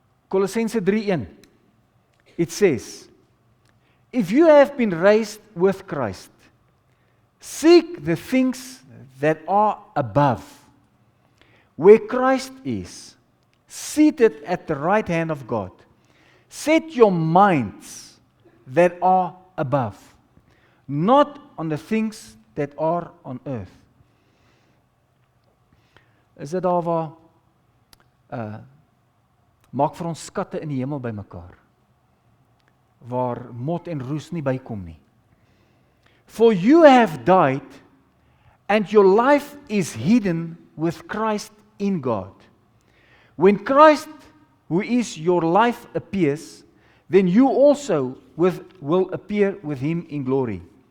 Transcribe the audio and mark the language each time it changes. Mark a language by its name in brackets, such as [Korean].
[English] Colossense 3:1. It says, if you have been raised with Christ, seek the things that are above, where Christ is, seated at the right hand of God. Set your minds that are above, not on the things that are on earth. [Afrikaans] Is dit daar waar maak vir ons skatte in die hemel bymekaar, waar mot en roes nie bykom nie. [English] For you have died, and your life is hidden with Christ in God. When Christ, who is your life, appears, then you also will appear with him in glory.